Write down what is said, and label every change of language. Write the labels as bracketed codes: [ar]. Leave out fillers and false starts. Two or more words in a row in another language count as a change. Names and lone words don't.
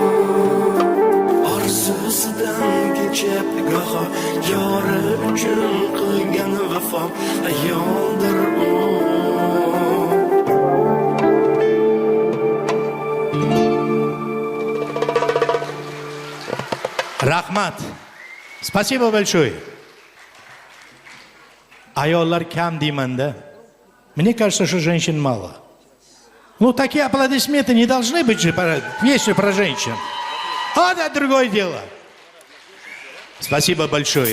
[uz] Orzusidan kechib goho yori uchun qilgan vafo ayoldir u. Rahmat. [ru] Спасибо большое. [uz] Ayollar kam deyman-da. [ru] Мне кажется, что женщин мало. Ну, такие аплодисменты не должны быть же песню про женщин. А это другое дело. Спасибо большое.